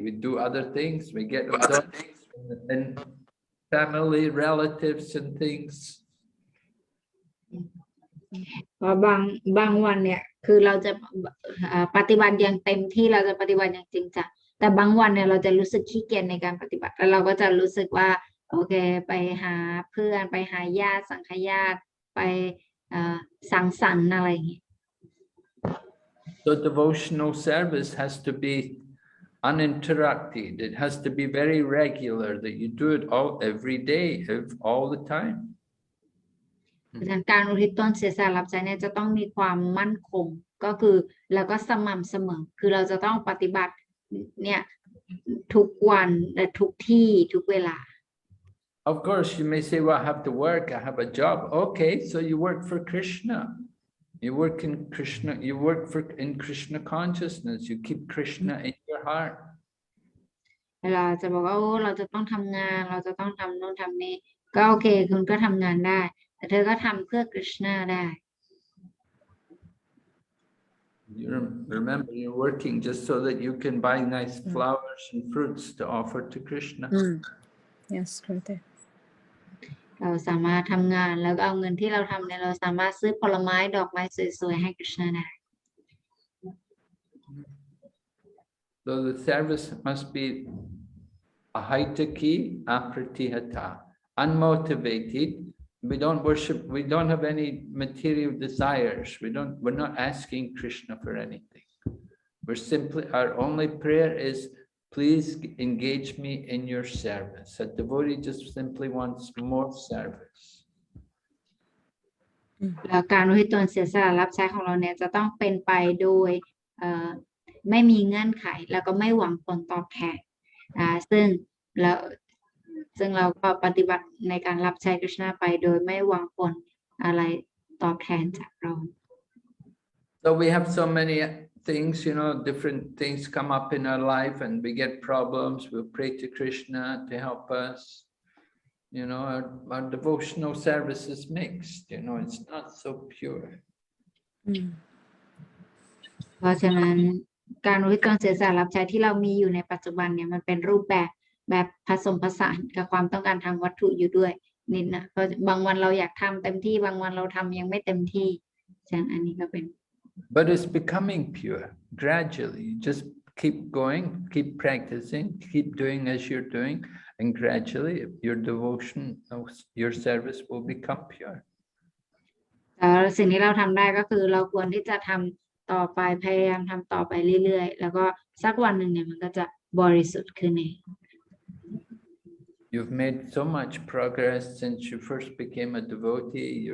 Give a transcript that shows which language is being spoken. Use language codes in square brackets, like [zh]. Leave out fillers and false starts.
[en] We do other things. We get absorbed in family, relatives, and things. [th] เพราะบางวันเนี่ยคือเราจะปฏิบัติอย่างเต็มที่เราจะปฏิบัติอย่างจริงจังแต่บางวันเนี่ยเราจะรู้สึกขี้เกียจในการปฏิบัติแล้วเราก็จะรู้สึกว่าโอเคไปหาเพื่อนไปหาญาติสังฆญาติไปสังสรรค์อะไรอย่างนี้ [en] So devotional service has to be uninterrupted. It has to be very regular, that you do it every day, all the time. [th] การอุทิศตนเสียสละรับใช้เนี่ยจะต้องมีความมั่นคงก็คือแล้วก็สม่ำเสมอคือเราจะต้องปฏิบัติเนี่ยทุกวันและทุกที่ทุกเวลา [en] Of course, you may say, well, I have to work, I have a job. Okay, so you work for Krishna. You work in Krishna, in Krishna consciousness. You keep Krishna in your heart. [th] เราจะบอกว่าเราจะต้องทำงานเราจะต้องทำโน่นทำนี่ก็โอเคคุณก็ทำงานได้แต่เธอก็ทำเพื่อกฤษณะได้ [en] You remember, you're working just so that you can buy nice flowers and fruits to offer to Krishna. Yes, Gurudev. [th] เราสามารถทำงานแล้วก็เอาเงินที่เราทำเนี่ยเราสามารถซื้อผลไม้ดอกไม้สวยๆให้กฤษณะได้ [en] So the service must be ahaitaki apratihata, unmotivated. We don't worship, we don't have any material desires. We're not asking Krishna for anything. We're simply, our only prayer is, please engage me in your service. A devotee just simply wants more service. [th] แล้วการอุทิศตนเสียสละรับใช้ของเราเนี่ยจะต้องเป็นไปโดยไม่มีเงื่อนไขแล้วก็ไม่หวังผลตอบแทนซึ่งเราก็ปฏิบัติในการรับใช้กฤษณะไปโดยไม่หวังผลอะไรตอบแทนจากเรา [en] So we have so many things, different things come up in our life and we get problems. We'll pray to Krishna to help us. Our devotional service is mixed, it's not so pure. [th] เพราะฉะนั้นการอุทิศตนเสียสละรับใช้ที่เรามีอยู่ในปัจจุบันเนี่ยมันเป็นรูปแบบผสมผสานกับความต้องการทางวัตถุอยู่ด้วยนิดนะเพราะบางวันเราอยากทำเต็มที่บางวันเราทำยังไม่เต็มที่ฉะนั้นอันนี้ก็เป็น [en] But it's becoming pure gradually. You just keep going, keep practicing, keep doing as you're doing, and gradually your devotion, your service will become pure. [th] สิ่งที่เราทำได้ก็คือเราควรที่จะทำต่อไปพยายามทำต่อไปเรื่อยๆแล้วก็สักวันหนึ่งเนี่ยมันก็จะบริสุทธิ์ขึ้นเอง [en] You've made so much progress since you first became a devotee.